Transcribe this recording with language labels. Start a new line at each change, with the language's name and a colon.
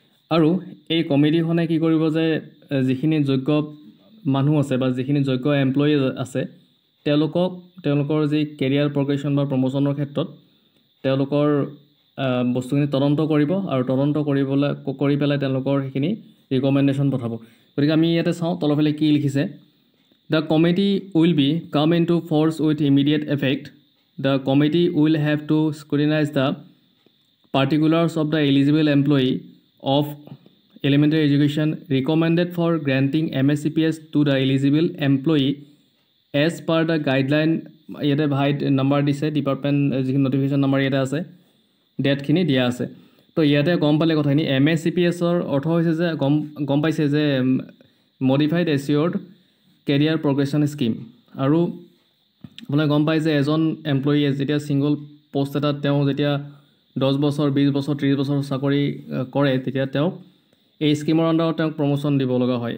Assamese: আৰু এই কমিটিখনে কি কৰিব যে যিখিনি যোগ্য মানুহ আছে বা যিখিনি যোগ্য এমপ্লয়ি আছে তেওঁলোকৰ যি কেৰিয়াৰ প্ৰগ্ৰেশ্যন বা প্ৰমোশ্যনৰ ক্ষেত্ৰত তেওঁলোকৰ বস্তুখিনি তদন্ত কৰিব আৰু তদন্ত কৰি পেলাই তেওঁলোকৰ সেইখিনি ৰিকমেণ্ডেশ্যন পঠাব। গতিকে আমি ইয়াতে চাওঁ তলফালে কি লিখিছে।
English: The committee will be come into force with immediate effect. The committee will have to scrutinize the particulars of the eligible employee of elementary education recommended for granting MACPS to the eligible employee as per the guideline.
Assamese: ইয়াতে white number দিছে, department যিখিনি notification number ইয়াতে আছে, ডেটখিনি দিয়া আছে। তো ইয়াতে গম পালে কথাখিনি MACPSৰ অৰ্থ হৈছে যে গম পাইছে যে মডিফাইড এচিয়ৰ্ড কেৰিয়াৰ প্ৰগ্ৰেশ্যন স্কিম। আৰু আপোনালোকে গম পায় যে এজন এমপ্লয়িয়ে যেতিয়া ছিংগল পষ্ট এটাত তেওঁ যেতিয়া 10 বছৰ 20 বছৰ 30 বছৰ চাকৰি কৰে তেতিয়া তেওঁক এই স্কিমৰ আণ্ডাৰত তেওঁক প্ৰমোশ্যন দিব লগা হয়।